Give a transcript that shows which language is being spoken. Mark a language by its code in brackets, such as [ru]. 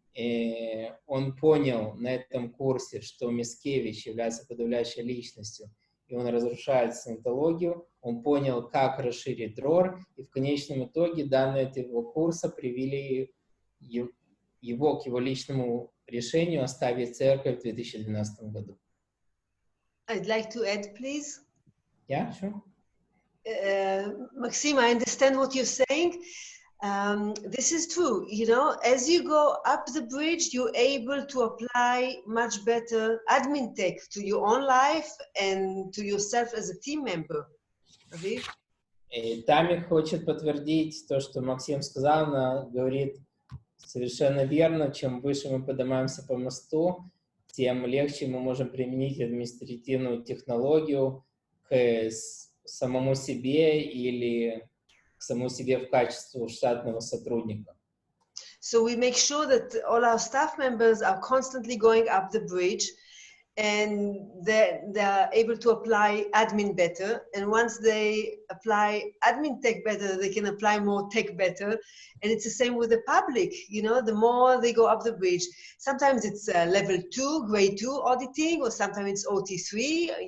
[ru] И он понял на этом курсе, что Мискевич является подавляющей личностью, и он разрушает саентологию. Он понял, как расширить Дрор, и в конечном итоге данные этого курса привели его к его личному решению оставить церковь в 2012 году. [en] I'd like to add, please. Yeah, sure. Maxime, I understand what you're saying. This is true. You know, as you go up the bridge, you're able to apply much better admin tech to your own life and to yourself as a team member. Aviv? [ru] И Тами хочет подтвердить то, что Максим сказал. Она говорит совершенно верно. Чем выше мы поднимаемся по мосту, тем легче мы можем применить административную технологию к самому себе или к самому себе в качестве штатного сотрудника. [en] So we make sure that all our staff members are constantly going up the bridge and they're able to apply admin better. And once they apply admin tech better, they can apply more tech better. And it's the same with the public. You know, the more they go up the bridge, sometimes it's level 2, grade 2 auditing, or sometimes it's OT3.